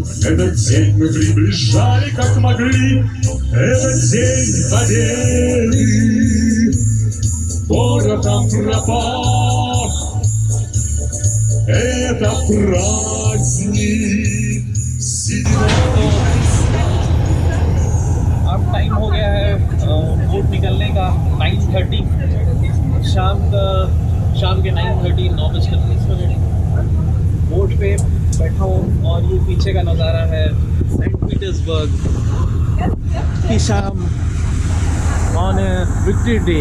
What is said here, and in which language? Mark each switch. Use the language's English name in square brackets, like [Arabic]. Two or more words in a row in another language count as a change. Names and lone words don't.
[Russian] Этот день мы приближали, как могли. Этот день победы. Город там пропах. Это праздник седьмого. [Hindi] अब टाइम हो गया है बोट निकलने का 9:30 शाम के 9:30 9:30 बोट पे बैठा हूँ और ये पीछे का नज़ारा है सेंट पीटर्सबर्ग की शाम [English] on Victory Day.